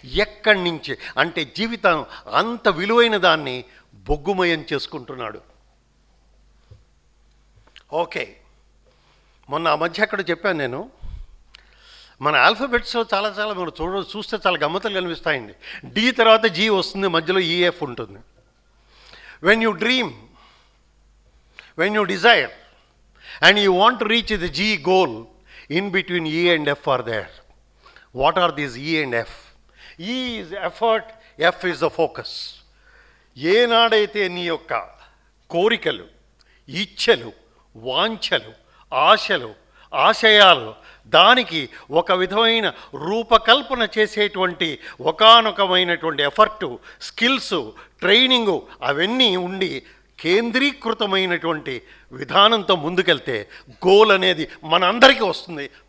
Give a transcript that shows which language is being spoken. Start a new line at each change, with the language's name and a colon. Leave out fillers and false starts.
Telugu: ఎక్కడి నుంచి అంటే జీవితం అంత విలువైన దాన్ని బొగ్గుమయం చేసుకుంటున్నాడు. ఓకే, మొన్న ఆ మధ్య అక్కడ చెప్పాను నేను, మన ఆల్ఫబెట్స్లో చాలా మీరు చూస్తే చాలా గమ్మతులు కనిపిస్తాయండి. డి తర్వాత జీ వస్తుంది, మధ్యలో ఈఎఫ్ ఉంటుంది.
English: When you dream, when you desire and you want to reach the G goal, in between E and F are there. What are these E and F? E is effort, F is the focus.
Telugu: ఏనాడైతే నీ యొక్క కోరికలు, ఇచ్ఛలు, వాంఛలు, ఆశలు, ఆశయాలు, దానికి ఒక విధమైన రూపకల్పన చేసేటువంటి ఒకానొకమైనటువంటి ఎఫర్టు, స్కిల్స్, ట్రైనింగు అవన్నీ ఉండి కేంద్రీకృతమైనటువంటి విధానంతో ముందుకెళ్తే గోల్ అనేది మనందరికీ వస్తుంది.